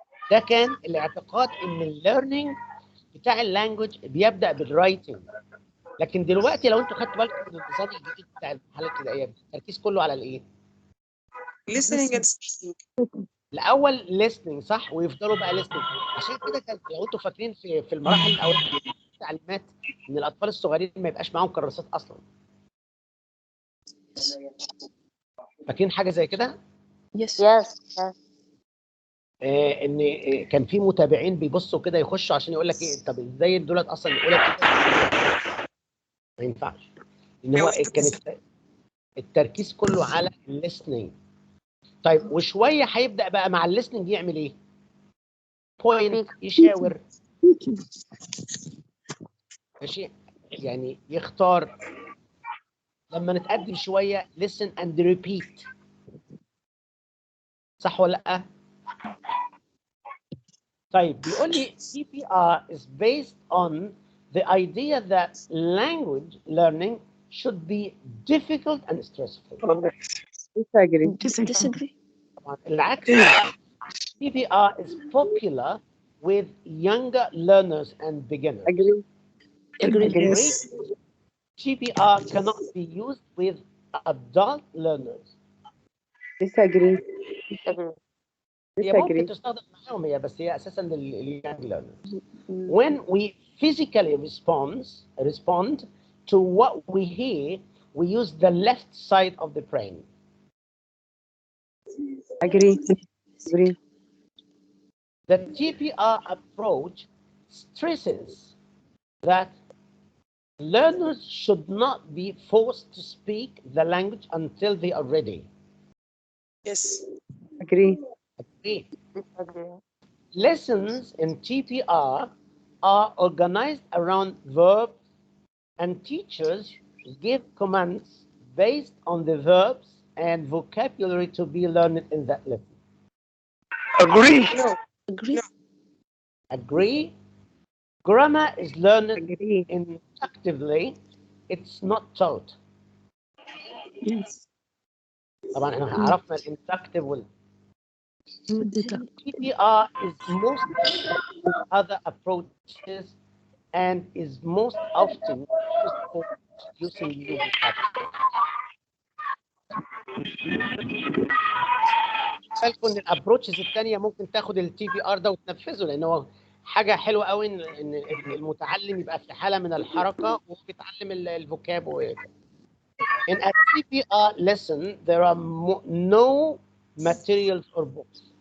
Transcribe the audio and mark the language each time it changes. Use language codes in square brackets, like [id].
[ar] ده كان الاعتقاد ان الليرنينج بتاع اللانجوج بيبدا بالرايتنج. لكن دلوقتي لو انتوا خدتوا بالكم من النظام الجديد بتاع المرحله الابتدائيه، التركيز كله على الايه؟ [en] listening and speaking. [ar] الاول listening، صح؟ ويفضلوا بقى listening. عشان كده كان لو انتوا فاكرين في المراحل الاوليه تعليمات ان الاطفال الصغيرين ما يبقاش معاهم كراسات اصلا. فاكرين حاجه زي كده؟ [en] Yes. [ar] ان كان في متابعين بيبصوا كده يخشوا عشان يقول لك ايه، طب ازاي دولت اصلا يقول لك كده؟ ما ينفعش، ان هو كان التركيز كله على الليسننج. طيب وشويه هيبدا بقى مع الليسننج يعمل ايه؟ بوينت، يشاور، ماشي، يعني يختار. لما نتقدم شويه [en] listen and repeat، [ar] صح ولا لا؟ طيب بيقول لي [en] TPR is based on the idea that language learning should be difficult and stressful. disagree. disagree. [ar] طبعا العكس [en] TPR is popular with younger learners and beginners. Agree. Agree. Agree. TPR cannot be used with adult learners. Disagree. [ar] هي ممكن [en] Disagree. [ar] تستخدم معاهم هي بس هي اساسا للyoung learners. Mm. [en] When we physically respond to what we hear, we use the left side of the brain. Agree. Agree. The TPR approach stresses that learners should not be forced to speak the language until they are ready. Yes. Agree. Agree. Lessons in TPR are organized around verbs, and teachers give commands based on the verbs and vocabulary to be learned in that lesson. Agree. Agree. Agree. Grammar is learned Agree. inductively. It's not taught. Yes. [ar] طبعا احنا عرفنا inductive وال [en] Deductive. TPR is most other approaches and is most often used for using new vocabulary. [ar] بالكم ان الابروتشز الثانيه ممكن تاخد التي بي ار ده وتنفذه لان هو حاجه حلوه قوي ان المتعلم يبقى في حاله من الحركه وهو بيتعلم الفوكاب. [en] In a TPR lesson, there are no materials or books.